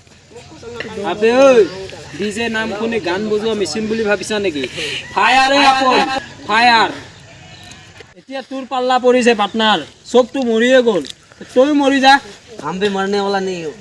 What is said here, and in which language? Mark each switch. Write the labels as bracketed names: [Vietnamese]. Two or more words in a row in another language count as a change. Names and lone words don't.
[Assamese] আবে ওই ডিজে নাম শুনি গান বজোৱা মেচিন বুলি ভাবিছা নেকি ফায়াৰে আপন ফায়াৰ এতিয়া তোৰ পাল্লা পৰিছে পাৰ্টনাৰ সবটো মৰিয়ে গ'ল তই মৰি যা [Hindi] हम भी मरने वाला नहीं हो